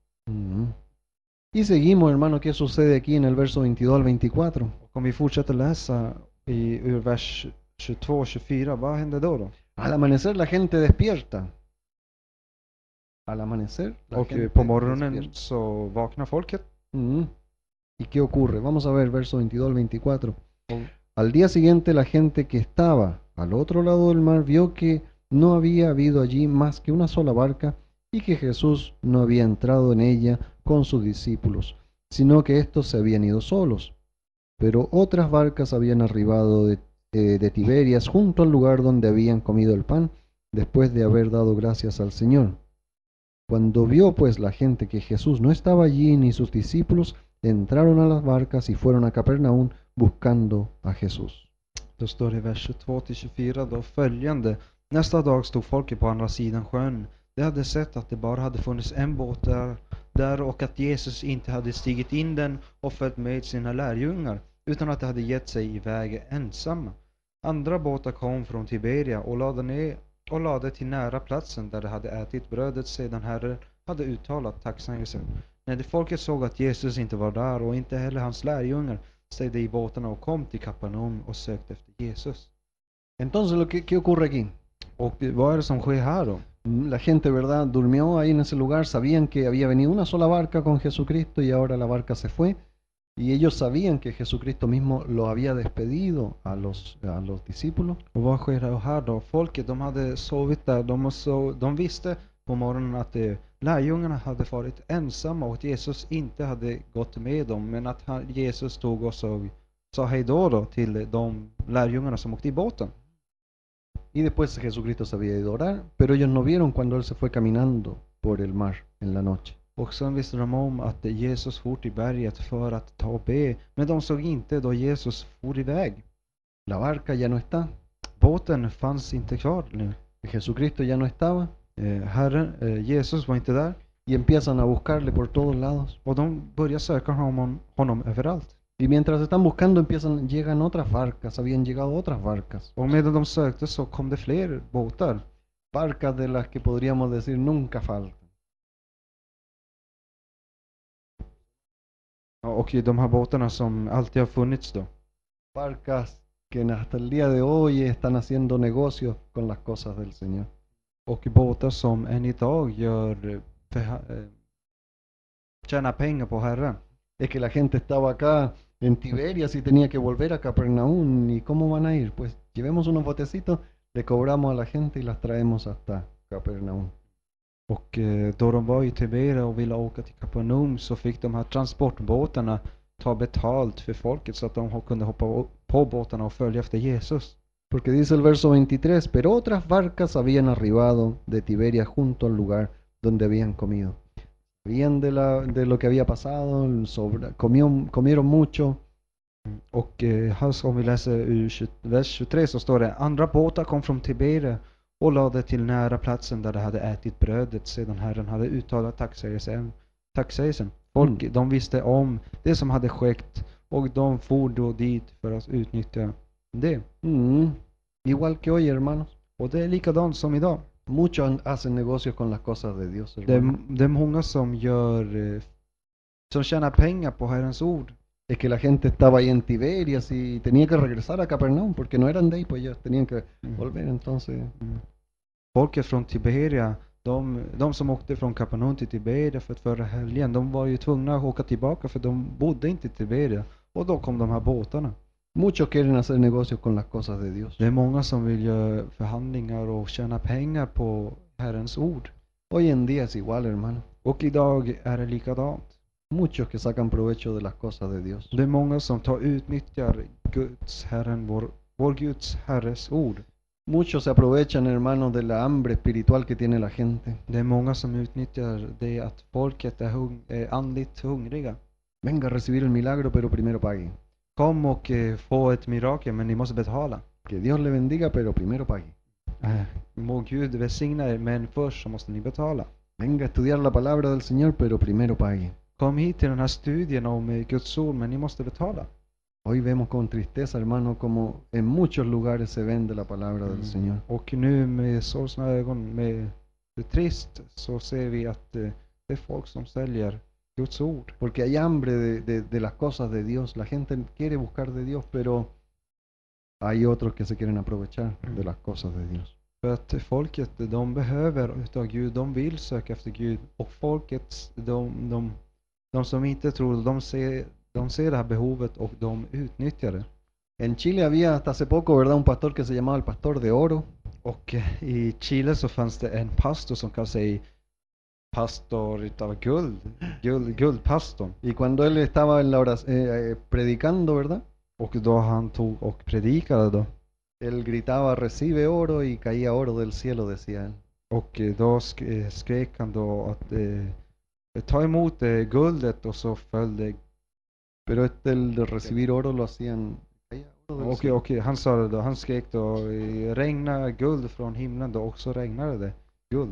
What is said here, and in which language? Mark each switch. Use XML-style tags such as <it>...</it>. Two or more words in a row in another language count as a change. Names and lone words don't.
<es>Y seguimos, hermano, ¿qué sucede aquí en el verso 22 al 24?</es> <sv>Och om vi fortsätter läsa ur vers 22 och 24, vad händer då?</sv> <es>Al amanecer la gente despierta. Al amanecer la</es> <sv>Och</sv> <es>gente</es> <sv>på morgonen</sv> <es>despierta.</es> <sv>så vaknar folket.</sv> <es>¿Y qué ocurre? Vamos a ver verso 22 al 24. Al día siguiente la gente que estaba al otro lado del mar vio que no había habido allí más que una sola barca y que Jesús no había entrado en ella con sus discípulos, sino que éstos se habían ido solos. Pero otras barcas habían arribado de Tiberias junto al lugar donde habían comido el pan, después de haber dado gracias al Señor. Cuando vio pues la gente que Jesús no estaba allí ni sus discípulos, entraron a las barcas y fueron a Capernaum buscando a Jesús.</es> <sv>Då står det i vers 22-24 då följande. Nästa dag stod folket på andra sidan sjön. De hade sett att det bara hade funnits en båt där och att Jesus inte hade stigit in den och följt med sina lärjungar, utan att de hade gett sig iväg ensamma. Andra båtar kom från Tiberia och lade till nära platsen där de hade ätit brödet sedan Herren hade uttalat tacksägelsen. När det folket såg att Jesus inte var där och inte heller hans lärjungar, steg de i båtarna och kom till Kapernaum och sökte efter Jesus.</sv> <es>Entonces, ¿qué ocurre aquí?</es> <sv>Och vad är det som sker här då?</sv> <es>La gente, ¿verdad?, durmió ahí en ese lugar, sabían que había venido una sola barca con Jesucristo y ahora la barca se fue. Y ellos sabían que Jesucristo mismo lo había despedido a los discípulos.</es> <sv>Och vad sker här då? Folket, de hade sovit där, de visste på morgonen att lärjungarna hade varit ensamma och att Jesus inte hade gått med dem, men att Jesus tog och sa hej då till de lärjungarna som åkte i båten.</sv> <es>Y después Jesucristo se había ido a orar, pero ellos no vieron cuando él se fue caminando por el mar en la noche.</es> <sv>Och sen visste de om att Jesus for till berget för att ta och be, men de såg inte då Jesus for iväg.</sv> <es>La barca ya no está.</es> <sv>Båten fanns inte kvar nu.</sv> <es>Jesucristo ya no estaba.</es> <sv>Jesus var inte där.</sv> <es>Y empiezan a buscarle por todos lados.</es> <sv>Och de börjar söka honom överallt.</sv> <es>Y mientras están buscando llegan otras barcas, habían llegado otras barcas.</es> <sv>Och medan de sökte så kom det fler båtar.</sv> <es>Barcas de las que podríamos decir nunca faltan.</es> <sv>Och de här båtarna som alltid har funnits då.</sv> <es>Barcas que hasta el día de hoy están haciendo negocios con las cosas del Señor.</es> <sv>Och båtar som än idag tjänar pengar på Herren.</sv> <es>Es que la gente estaba acá en Tiberias y tenía que volver a Capernaum. ¿Y cómo van a ir? Pues llevemos unos botecitos, le cobramos a la gente y las traemos hasta Capernaum.</es> <sv>Och då de var i Tiberia och ville åka till Kapernaum så fick de här transportbåtarna ta betalt för folket så att de kunde hoppa på båtarna och följa efter Jesus.</sv> <es>Porque dice el verso 23, pero otras barcas habían arribado de Tiberia junto al lugar donde habían comido. Sabían de lo que había pasado, comieron mucho.</es> <sv>Och här om vi läser vers 23 så står det: andra båtar kom från Tiberia och lade till nära platsen där de hade ätit brödet sedan Herren hade uttalat tacksägelsen. Folk, de visste om det som hade skett och de for då dit för att utnyttja det.</sv> <es>Igual que hoy, hermanos.</es> <sv>Och det är likadant som idag.</sv> <es>Muchos hacen negocios con las cosas de Dios, hermanos.</es> <sv>Det är många som som tjänar pengar på Herrens ord.</sv> <es>Es que la gente estaba ahí en Tiberias y tenía que regresar a Capernaum porque no eran de ahí, pues ellos tenían que volver entonces.</es> <sv>Folket från Tiberia, de som åkte från Kapernaum till Tiberia för att förra helgen, de var ju tvungna att åka tillbaka för de bodde inte i Tiberia. Och då kom de här båtarna.</sv> <es>Muchos quieren hacer negocios con las cosas de Dios.</es> <sv>Det är många som vill göra förhandlingar och tjäna pengar på Herrens ord.</sv> <es>Hoy en día es igual, hermano.</es> <sv>Och idag är det likadant.</sv> <es>Muchos que sacan provecho de las cosas de Dios.</es> <sv>Det är många som utnyttjar Guds Herren, vår Guds Herres ord.</sv> <es>Muchos se aprovechan, hermano, de la hambre espiritual que tiene la gente.</es> <sv>Det är många som utnyttjar det att folket är andligt hungriga.</sv> <es>Venga a recibir el milagro, pero primero pague.</es> <sv>Kom och få ett mirakel, men ni måste betala.</sv> <es>Que Dios le bendiga, pero primero pague.</es> <sv>Må Gud välsigna er, men först så måste ni betala.</sv> <es>Venga a estudiar la palabra del Señor, pero primero pague.</es> <sv>Kom hit till den här studien om Guds ord, men ni måste betala.</sv> <es>Hoy vemos con tristeza, hermano, como en muchos lugares se vende la palabra del Señor.</es> <sv>Och nu med sorgsna ögon, med det trist, så ser vi att det är folk som säljer Guds ord.</sv> <es>Porque hay hambre de las cosas de Dios. La gente quiere buscar de Dios, pero hay otros que se quieren aprovechar de las cosas de Dios.</es> <sv>För att folket, de behöver utav Gud, de vill söka efter Gud. Och folket, de som inte tror, de ser det här behovet och de utnyttjar det.</sv> <es>En Chile había hasta hace poco, ¿verdad?, un pastor que se llamaba el pastor de oro.</es> <sv>Och i Chile så fanns det en pastor som kallar sig pastor utav guldpastorn.</sv> <es>Y cuando él estaba en la predicando, ¿verdad?,</es> <sv>Och då han tog och predikade då.</sv> <es>Él gritaba, recibe oro, y caía oro del cielo, decía él.</es> <sv>Och då skrek han då att ta emot guldet, och så föll det.</sv> <es>Pero el de recibir oro lo hacían.</es> <sv>Och han sa det då, han skrek då, regna guld från himlen då, och så regnade det guld.</sv>